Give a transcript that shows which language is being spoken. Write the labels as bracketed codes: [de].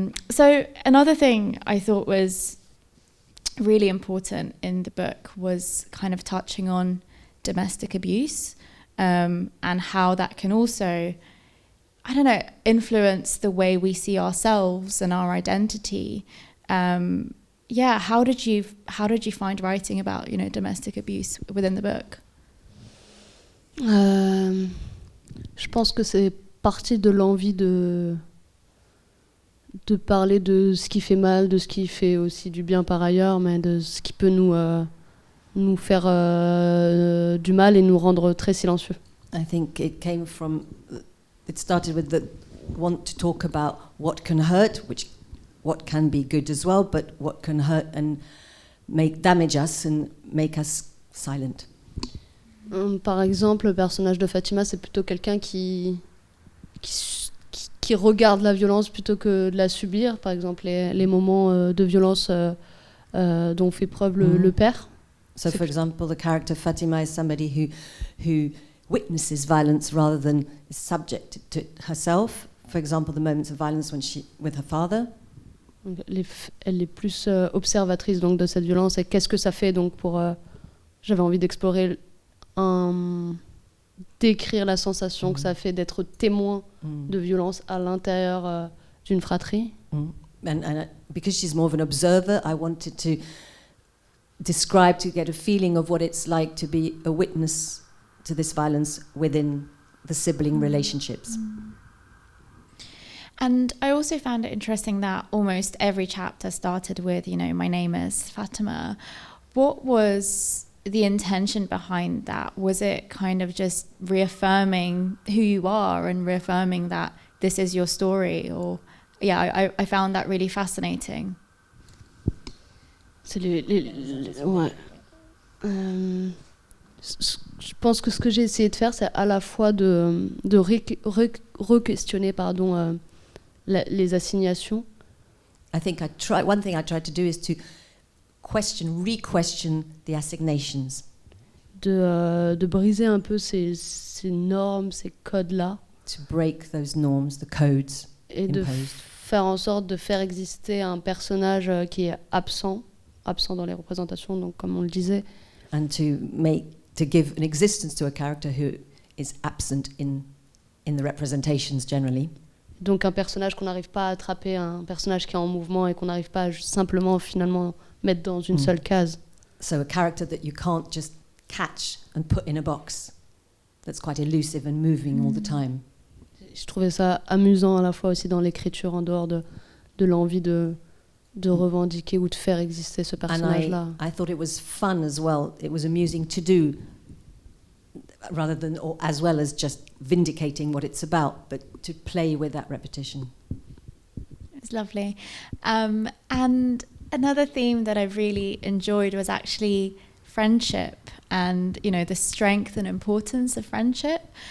[en] So another thing I thought was really important in the book was kind of touching on domestic abuse, and how that can also, influence the way we see ourselves and our identity. How did you find writing about domestic abuse within the book? [fr] Je pense que c'est parti de l'envie de parler de ce qui fait mal, de ce qui fait aussi du bien par ailleurs, mais de ce qui peut nous faire du mal et nous rendre très silencieux. [en] I think it started with the want to talk about what can hurt, what can be good as well, but what can hurt and damage us and make us silent. [fr] Par exemple, le personnage de Fatima, c'est plutôt quelqu'un qui regarde la violence plutôt que de la subir. Par exemple, les moments de violence dont fait preuve le père. [en] So, for example, the character Fatima is somebody who witnesses violence rather than is subject to it herself. For example, the moments of violence with her father. [fr] Elle est plus observatrice donc de cette violence, et qu'est-ce que ça fait donc pour. J'avais envie d'explorer décrire la sensation que ça fait d'être témoin de violence à l'intérieur d'une fratrie. [en] And because she's more of an observer, I wanted to describe, to get a feeling of what it's like to be a witness to this violence within the sibling relationships. And I also found it interesting that almost every chapter started with, my name is Fatima. What was the intention behind that? Was it kind of just reaffirming who you are and reaffirming that this is your story? Or I found that really fascinating. [fr] C'est ouais. Je pense que ce que j'ai essayé de faire, c'est à la fois de re-questionner les assignations. [en] One thing I tried to do is to re-question the assignations. [fr] de briser un peu ces normes, ces codes-là. [en] To break those norms, the codes [fr] Et de [en] imposed. [fr] faire en sorte de faire exister un personnage qui est absent dans les représentations, donc comme on le disait. [en] And to give an existence to a character who is absent in the representations generally. [fr] Donc un personnage qu'on n'arrive pas à attraper, un personnage qui est en mouvement et qu'on n'arrive pas à simplement finalement mettre dans une seule case. [en] So a character that you can't just catch and put in a box, that's quite elusive and moving all the time. [fr] Je trouvais ça amusant à la fois aussi dans l'écriture, en dehors de l'envie de revendiquer ou de faire exister ce personnage-là. [en] And I thought it was fun as well. It was amusing to do, rather than, or as well as just vindicating what it's about, but to play with that repetition. It's lovely. And another theme that I really enjoyed was actually friendship and, you know, the strength and importance of friendship.